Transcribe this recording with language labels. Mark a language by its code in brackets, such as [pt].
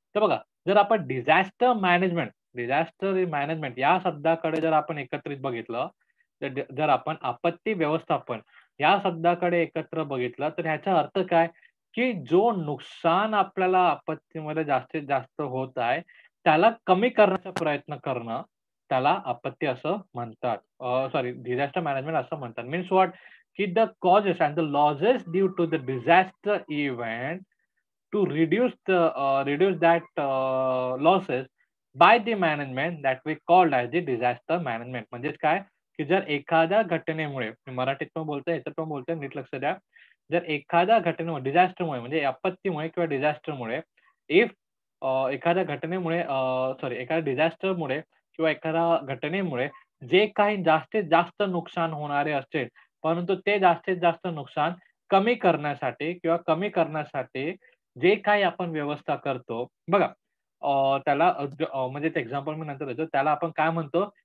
[mr] तर बघा, जर आपण डिझास्टर मॅनेजमेंट या शब्दाकडे जर आपण एकत्रित बघितलं, तर जर आपण आपत्ती व्यवस्थापन या शब्दाकडे एकत्र बघितलं, तर ह्याचा अर्थ काय? की जो नुकसान आपल्याला आपत्तीमध्ये जास्तीत जास्त होत आहे, त्याला कमी करण्याचा प्रयत्न करणं, त्याला आपत्ती असं म्हणतात. सॉरी डिझास्टर मॅनेजमेंट असं म्हणतात. [en] Means what? की the causes and the losses due to the disaster event to reduce that losses by the management that we called as the disaster management. [mr] म्हणजेच काय, की जर एखाद्या घटनेमुळे मी मराठीत पण बोलतोय, ह्याच्यात पण बोलतोय, नीट लक्ष द्या. जर एखाद्या घटनेमुळे डिझास्टरमुळे म्हणजे आपत्तीमुळे किंवा डिझास्टरमुळे इफ एखाद्या घटनेमुळे सॉरी एखाद्या डिझास्टरमुळे किंवा एखाद्या घटनेमुळे जे काही जास्तीत जास्त नुकसान होणारे असेल, परंतु ते जास्तीत जास्त नुकसान कमी करण्यासाठी जे काही आपण व्यवस्था करतो, बघा त्याला म्हणजे एक एक्झाम्पल मी नंतर देतो. त्याला आपण काय म्हणतो?